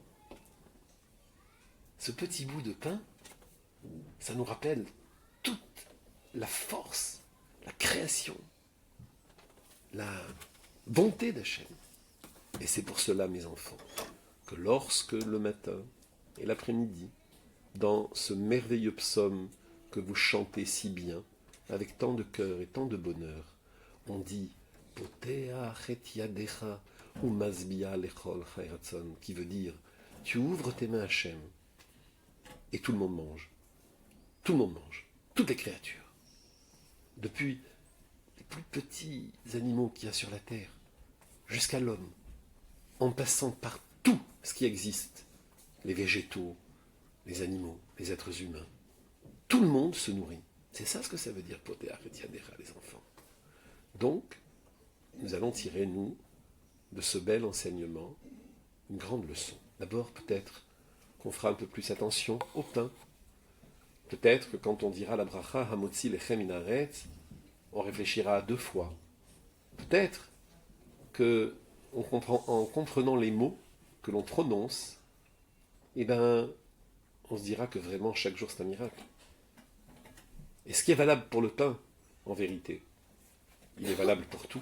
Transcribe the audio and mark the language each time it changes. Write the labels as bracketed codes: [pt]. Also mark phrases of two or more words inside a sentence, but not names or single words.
[fr] Ce petit bout de pain, ça nous rappelle toute la force, la création, la bonté d'Hachem. Et c'est pour cela, mes enfants, que lorsque le matin et l'après-midi, dans ce merveilleux psaume que vous chantez si bien, avec tant de cœur et tant de bonheur, on dit [he] פותח את ידך ומשביע לכל חי רצון, [fr] qui veut dire tu ouvres tes mains à Hachem et tout le monde mange. Tout le monde mange. Toutes les créatures. Depuis les plus petits animaux qu'il y a sur la terre, jusqu'à l'homme, en passant par tout ce qui existe, les végétaux, les animaux, les êtres humains. Tout le monde se nourrit. C'est ça ce que ça veut dire, [he] פותח את ידך, [fr] les enfants. Donc, nous allons tirer, nous, de ce bel enseignement, une grande leçon. D'abord, peut-être qu'on fera un peu plus attention au pain. Peut-être que quand on dira la bracha [he] המוציא לחם מן הארץ, [fr] on réfléchira à deux fois. Peut-être que en comprenant les mots que l'on prononce, eh ben, on se dira que vraiment chaque jour c'est un miracle. Et ce qui est valable pour le pain, en vérité, il est valable pour tout.